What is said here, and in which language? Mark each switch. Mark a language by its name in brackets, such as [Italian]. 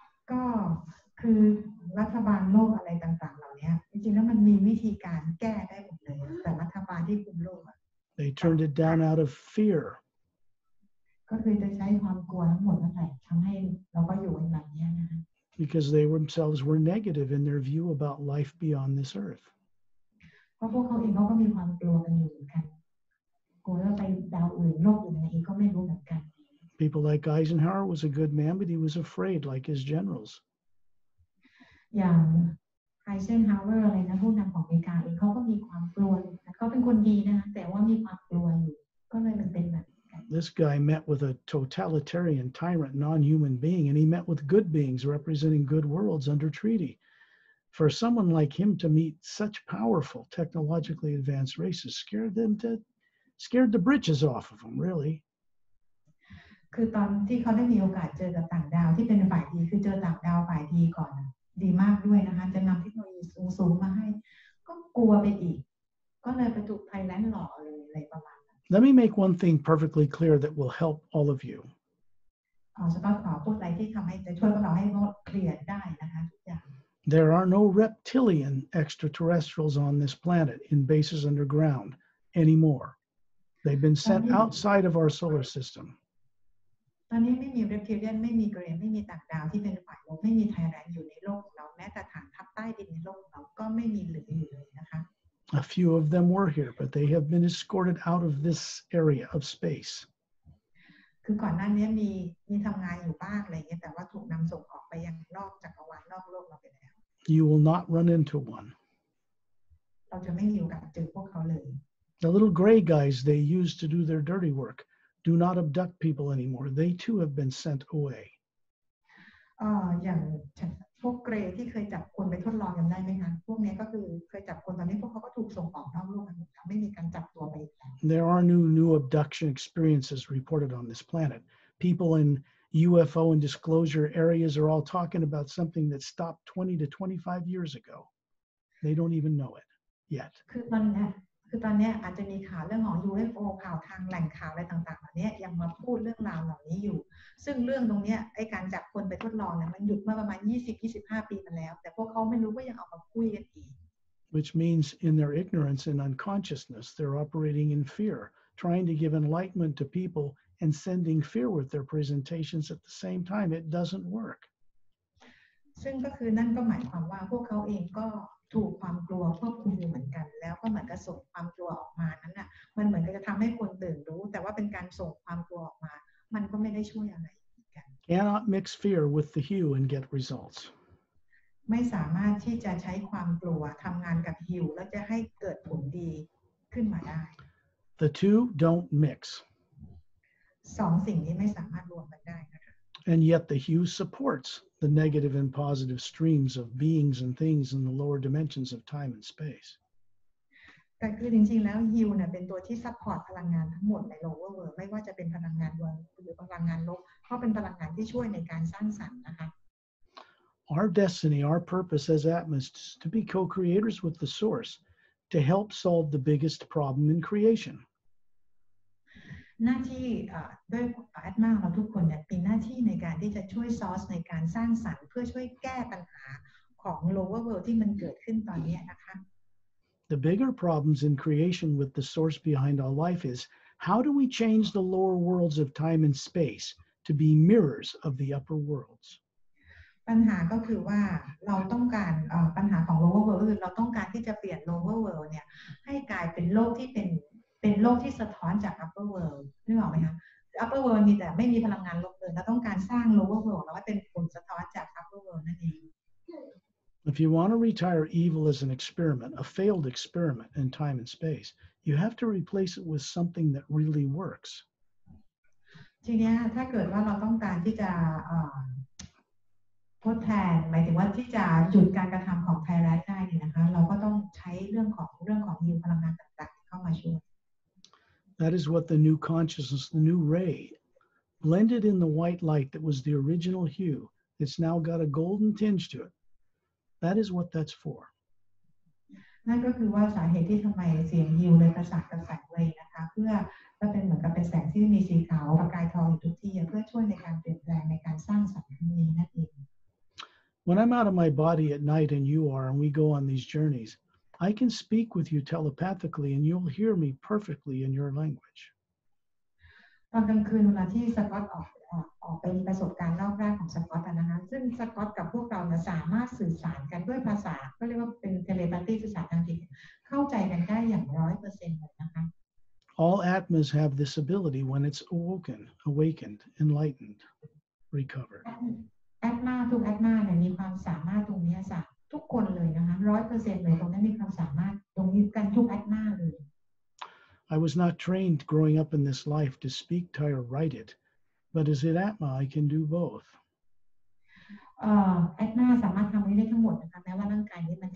[Thai] ก็คือรัฐบาลโลกอะไรต่างๆเหล่านี้จริงๆแล้วมันมีวิธีการแก้ได้หมดเลยแต่รัฐบาลที่คุมโลก [English] They turned it down out of fear. [Thai] ก็คือจะใช้ความกลัวทั้งหมดนั่นแหละทำให้เราก็อยู่แบบนี้นะคะ [English] Because they themselves were negative in their view about life beyond this earth. [Thai] เพราะพวกเขาเองเขาก็มีความกลัวกันอยู่เหมือนกันกลัวว่าไปดาวอื่นโลกอื่นอะไรเองก็ไม่รู้เหมือนกัน [English] People like Eisenhower was a good man, but he was afraid, like his generals. [Thai] อย่างไฮเซนฮาวเวอร์อะไรนะผู้นำของอเมริกาเองเขาก็มีความกลัวเขาเป็นคนดีนะคะแต่ว่ามีความกลัวอยู่ก็เลยมันเป็นแบบ [English] This guy met with a totalitarian tyrant, non-human being, and he met with good beings representing good worlds under treaty. For someone like him to meet such powerful, technologically advanced races scared the britches off of them, really. [Thai] คือตอนที่เขาได้มีโอกาสเจอกับต่างดาวที่เป็นฝ่ายดีคือเจอต่างดาวฝ่ายดีก่อนดีมากด้วยนะคะจะนำเทคโนโลยีสูงๆมาให้ก็กลัวไปอีกก็เลยไปถูกไทยแลนด์หลอกเลยอะไรประมาณนั้น [English] Let me make one thing perfectly clear that will help all of you. [Thai] สกอตขอพูดอะไรที่ทำให้จะช่วยพวกเราให้เคลียร์ได้นะคะทุกอย่าง [English] There are no reptilian extraterrestrials on this planet in bases underground anymore. They've been sent outside of our solar system. [Thai] ตอนนี้ไม่มีเรปทิเลียนไม่มีเกรนไม่มีต่างดาวที่เป็นฝ่ายลบไม่มีไทยแลนด์อยู่ในโลกของเราแม้แต่ฐานทัพใต้ดินในโลกของเราก็ไม่มีเหลืออยู่เลยนะคะ [English] A few of them were here, but they have been escorted out of this area of space. [Thai] คือก่อนหน้านี้มีทำงานอยู่บ้างอะไรเงี้ยแต่ว่าถูกนำส่งออกไปยังนอกจักรวาลนอกโลกเราไปแล้ว [English] You will not run into one. [Thai] เราจะไม่มีโอกาสเจอพวกเขาเลย [English] The little gray guys they use to do their dirty work do not abduct people anymore. They too have been sent away. [Thai] อย่างพวกเกรที่เคยจับคนไปทดลองกันได้ไหมคะพวกนี้ก็คือเคยจับคนตอนนี้พวกเขาก็ถูกส่งออกนอกโลกกันหมดไม่มีการจับตัวไปอีกแล้ว [English] There are new abduction experiences reported on this planet. People in UFO and disclosure areas are all talking about something that stopped 20 to 25 years ago. They don't even know it yet. [Thai] คือตอนนี้อาจจะมีข่าวเรื่องของ UFO ข่าวทางแหล่งข่าวอะไรต่างๆเหล่านี้ยังมาพูดเรื่องราวเหล่านี้อยู่ซึ่งเรื่องตรงนี้ไอ้การจับคนไปทดลองเนี่ยมันหยุดมาประมาณ 20-25 ปีมาแล้วแต่พวกเขาไม่รู้ก็ยังเอามาคุยกันอีก [English] Which means in their ignorance and unconsciousness, they're operating in fear, trying to give enlightenment to people and sending fear with their presentations at the same time. It doesn't work. [Thai] ซึ่งก็คือนั่นก็หมายความว่าพวกเขาเองก็ถูกความกลัวควบคุมอยู่เหมือนกันแล้วก็เหมือนกับส่งความกลัวออกมานั้นน่ะมันเหมือนกับจะทำให้คนตื่นรู้แต่ว่าเป็นการส่งความกลัวออกมามันก็ไม่ได้ช่วยอะไรกัน [English] Cannot mix fear with the hue and get results. [Thai] ไม่สามารถที่จะใช้ความกลัวทำงานกับฮิวแล้วจะให้เกิดผลดีขึ้นมาได้ [English] The two don't mix. [Thai] สองสิ่งนี้ไม่สามารถรวมกันได้นะคะ [English] And yet the hue supports the negative and positive streams of beings and things in the lower dimensions of time and space. [Thai] แต่คือจริงๆแล้วฮิวเนี่ยเป็นตัวที่ซัพพอร์ตพลังงานทั้งหมดใน lower world ไม่ว่าจะเป็นพลังงานบวกหรือพลังงานลบเพราะเป็นพลังงานที่ช่วยในการสร้างสรรค์นะคะ [English] Our destiny, our purpose as Atma is to be co-creators with the source to help solve the biggest problem in creation. [Thai] หน้าที่ด้วยแอดมาเราทุกคนเนี่ยมีหน้าที่ในการที่จะช่วยซอสในการสร้างสรรค์เพื่อช่วยแก้ปัญหาของ lower world ที่มันเกิดขึ้นตอนนี้นะคะ [English] The bigger problems in creation with the source behind all life is how do we change the lower worlds of time and space to be mirrors of the upper worlds? [Thai] ปัญหาก็คือว่าเราต้องการปัญหาของ lower world คือเราต้องการที่จะเปลี่ยน lower world เนี่ยให้กลายเป็นโลกที่เป็นโลกที่สะท้อนจาก upper world นึกออกไหมคะ upper world มีแต่ไม่มีพลังงานลบเลยเราต้องการสร้าง lower world แล้วให้เป็นผลสะท้อนจาก upper world นั่นเอง [English] If you want to retire evil as an experiment, a failed experiment in time and space, you have to replace it with something that really works. [Thai] ทีนี้ถ้าเกิดว่าเราต้องการที่จะทดแทนหมายถึงว่าที่จะหยุดการกระทำของไทยแลนด์ได้เนี่ยนะคะเราก็ต้องใช้เรื่องของฮิวพลังงานต่างๆเข้ามาช่วย [English] That is what the new consciousness, the new ray, blended in the white light that was the original hue. It's now got a golden tinge to it. That is what that's for. [Thai] นั่นก็คือว่าสาเหตุที่ทำไมเสียงฮิวเลยประสานกับแสงเลยนะคะเพื่อเป็นเหมือนกับเป็นแสงที่มีสีขาวประกายทองอยู่ทุกที่เพื่อช่วยในการเปลี่ยนแปลงในการสร้างสรรค์ครั้งนี้นั่นเอง [English] When I'm out of my body at night and you are, and we go on these journeys, I can speak with you telepathically and you'll hear me perfectly in your language. [Thai] ตอนกลางคืนเวลาที่สกอตออกไปมีประสบการณ์รอบแรกของสกอตนะคะซึ่งสกอตกับพวกเราสามารถสื่อสารกันด้วยภาษาก็เรียกว่าเป็นเทเลพาธีสื่อสารทางจิตเข้าใจกันได้อย่าง 100% เลยนะคะ [English] All Atmas have this ability when it's awakened, enlightened, recovered. [Thai] แอดมาทุกแอดมาเนี่ยมีความสามารถตรงนี้ทุกคนเลยนะคะ 100% เลยตรงนั้นมีความสามารถตรงนี้กันทุกแอดมาเลย [English] I was not trained growing up in this life to speak Thai or write it, but as an Atma, I can do both. [Thai] แอดมาสามารถทำได้ทั้งหมดนะคะแม้ว่าร่างกายนี้